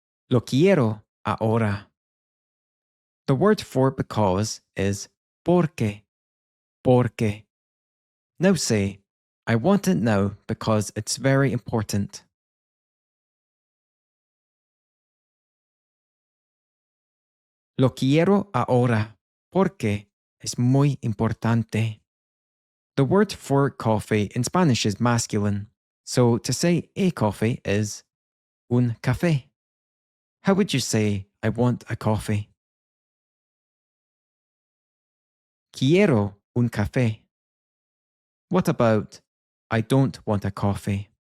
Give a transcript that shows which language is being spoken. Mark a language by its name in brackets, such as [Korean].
[Spanish] Lo quiero ahora. [English] The word for because is porque. Porque. Now say, I want it now because it's very important. [Spanish] Lo quiero ahora porque es muy importante. [English] The word for coffee in Spanish is masculine, so to say a coffee is [Spanish] un café. [English] How would you say I want a coffee? [Spanish] Quiero un café. [English] What about I don't want a coffee?